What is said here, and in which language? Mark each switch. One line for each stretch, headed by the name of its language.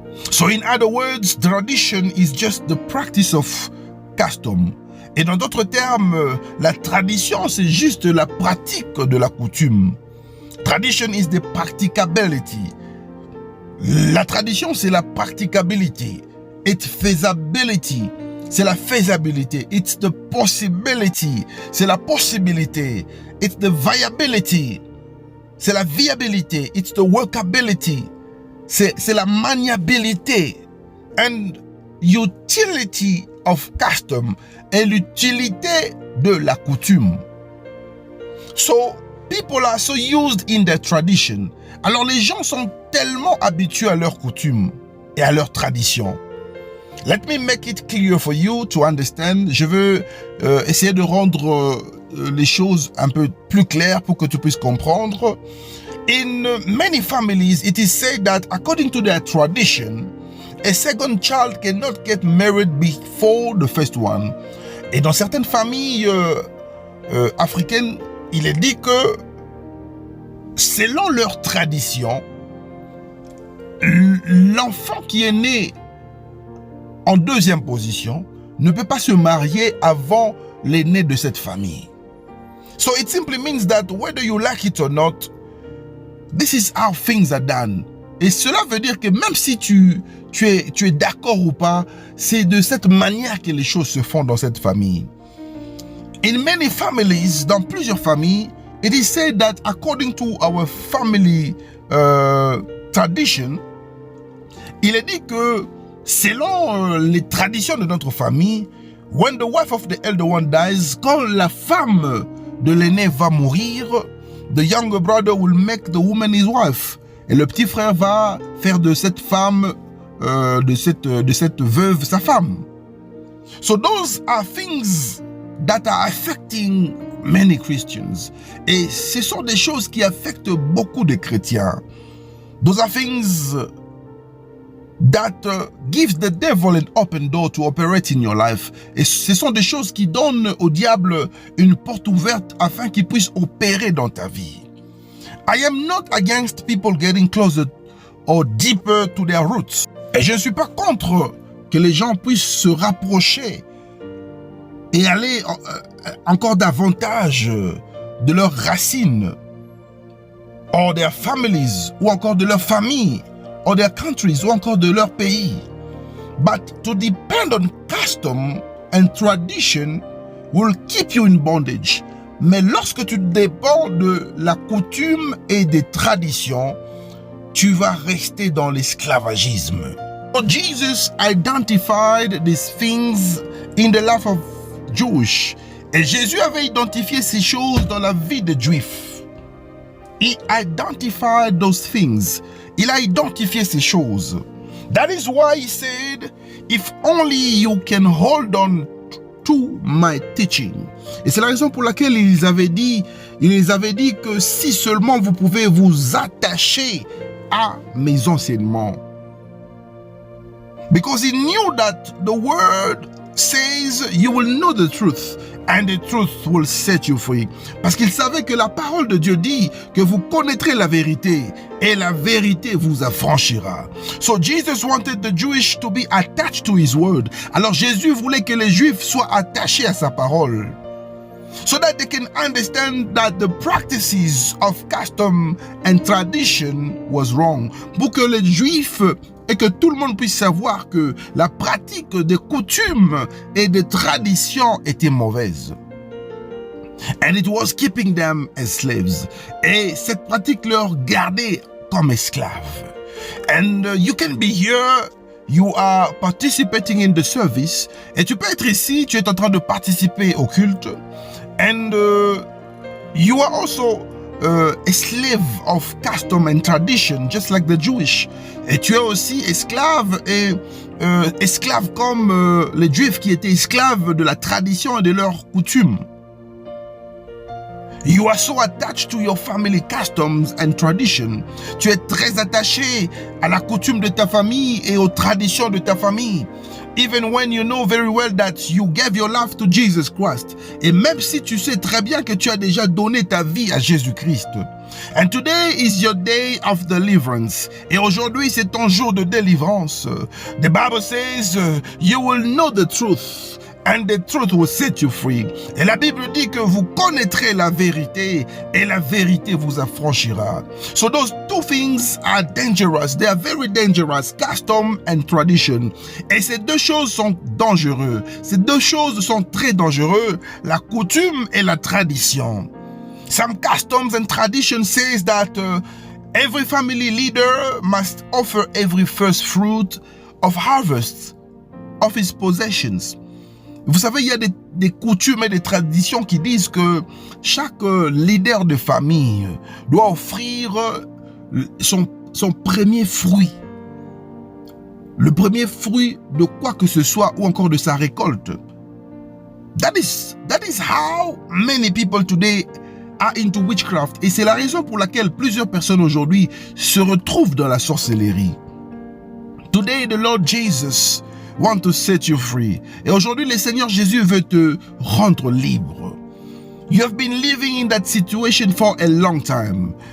English: So in other words, tradition is just the practice of custom.
French: Et dans d'autres termes, la tradition, c'est juste la pratique de la coutume.
English: Tradition is the practicability.
French: La tradition, c'est la practicability.
English: It's feasibility.
French: C'est la faisabilité.
English: It's the possibility.
French: C'est la possibilité.
English: It's the viability.
French: C'est la viabilité.
English: It's the workability.
French: C'est la maniabilité.
English: And utility of custom
French: est l'utilité de la coutume.
English: So, people are so used in their tradition.
French: Alors, les gens sont tellement habitués à leur coutume et à leur tradition.
English: Let me make it clear for you to understand.
French: Je veux essayer de rendre les choses un peu plus claires pour que tu puisses comprendre.
English: In many families, it is said that according to their tradition, a second child cannot get married before the first one.
French: Et dans certaines familles africaines, il est dit que selon leur tradition, l'enfant qui est né en deuxième position ne peut pas se marier avant l'aîné de cette famille.
English: So it simply means that whether you like it or not, this is how things are done.
French: Et cela veut dire que même si tu es d'accord ou pas, c'est de cette manière que les choses se font dans cette famille.
English: In many families,
French: dans plusieurs familles,
English: it is said that according to our family tradition,
French: il est dit que selon les traditions de notre famille,
English: when the wife of the elder one dies,
French: quand la femme de l'aîné va mourir,
English: the younger brother will make the woman his wife.
French: Et le petit frère va faire de cette femme, de cette veuve, sa femme.
English: So those are things that are affecting many Christians.
French: Et ce sont des choses qui affectent beaucoup de chrétiens.
English: Those are things that gives the devil an open door to operate in your life.
French: Et ce sont des choses qui donnent au diable une porte ouverte afin qu'il puisse opérer dans ta vie.
English: I am not against people getting closer or deeper to their roots.
French: Et je ne suis pas contre que les gens puissent se rapprocher et aller encore davantage de leurs racines,
English: or their families,
French: ou encore de leur famille,
English: or their countries,
French: ou encore de leur pays.
English: But to depend on custom and tradition will keep you in bondage.
French: Mais lorsque tu dépends de la coutume et des traditions, tu vas rester dans l'esclavagisme.
English: So Jesus identified these things in the life of Jewish.
French: Et Jésus avait identifié ces choses dans la vie des Juifs.
English: He identified those things.
French: Il a identifié ces choses.
English: That is why he said, if only you can hold on to my teaching.
French: Et c'est la raison pour laquelle il les avait dit que si seulement vous pouvez vous attacher à mes enseignements.
English: Because he knew that the word says you will know the truth and the truth will set you free.
French: Parce qu'il savait que la parole de Dieu dit que vous connaîtrez la vérité et la vérité vous affranchira.
English: So Jesus wanted the Jewish to be attached to his word.
French: Alors Jésus voulait que les Juifs soient attachés à sa parole.
English: So that they can understand that the practices of custom and tradition was wrong.
French: Pour que les Juifs et que tout le monde puisse savoir que la pratique des coutumes et des traditions était mauvaise.
English: And it was keeping them as slaves.
French: Et cette pratique leur gardait comme esclaves.
English: And you can be here, you are participating in the service.
French: Et tu peux être ici, tu es en train de participer au culte.
English: And you are also a slave of custom and tradition, just like the Jewish.
French: Et tu es aussi esclave, et esclave comme les Juifs qui étaient esclaves de la tradition et de leurs coutumes.
English: You are so attached to your family customs and tradition.
French: Tu es très attaché à la coutume de ta famille et aux traditions de ta famille.
English: Even when you know very well that you gave your life to Jesus Christ.
French: Et même si tu sais très bien que tu as déjà donné ta vie à Jésus-Christ.
English: And today is your day of deliverance.
French: Et aujourd'hui, c'est ton jour de délivrance.
English: The Bible says, you will know the truth. And the truth will set you free.
French: Et la Bible dit que vous connaîtrez la vérité et la vérité vous affranchira.
English: So those two things are dangerous. They are very dangerous. Custom and tradition.
French: Et ces deux choses sont dangereuses. Ces deux choses sont très dangereuses. La coutume et la tradition.
English: Some customs and tradition says that every family leader must offer every first fruit of harvest of his possessions.
French: Vous savez, il y a des coutumes et des traditions qui disent que chaque leader de famille doit offrir son premier fruit. Le premier fruit de quoi que ce soit ou encore de sa récolte.
English: That is how many people today are into witchcraft.
French: Et c'est la raison pour laquelle plusieurs personnes aujourd'hui se retrouvent dans la sorcellerie.
English: Today, the Lord Jesus want to set you free.
French: Et aujourd'hui, le Seigneur Jésus veut te rendre libre.
English: You have been living in that situation for a long time.